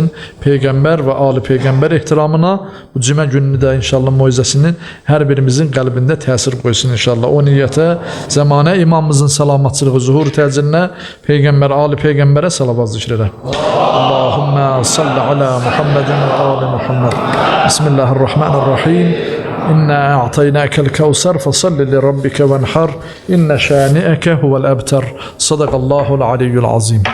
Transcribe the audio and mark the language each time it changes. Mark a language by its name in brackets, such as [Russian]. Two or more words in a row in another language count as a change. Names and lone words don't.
[Azerbaijani] Peyğəmbər və ali Peyğəmbər ehtiramına bu cümə gününü də inşallah moizəsinin hər birimizin qəlbində təsir qoysun inşallah. O niyyətə zəmanə imamımızın salamatçılığı, zuhur təcillinə Peyğəmbər, ali Peyğəmbərə salavat zikr edək. [Arabic] اللهم صل على محمد وآل محمد. Bismillahirrahmanirrahim. إنا أعطيناك الكوثر فصل لربك وانحر إن شانئك هو الأبتر. صدق الله العلي العظيم.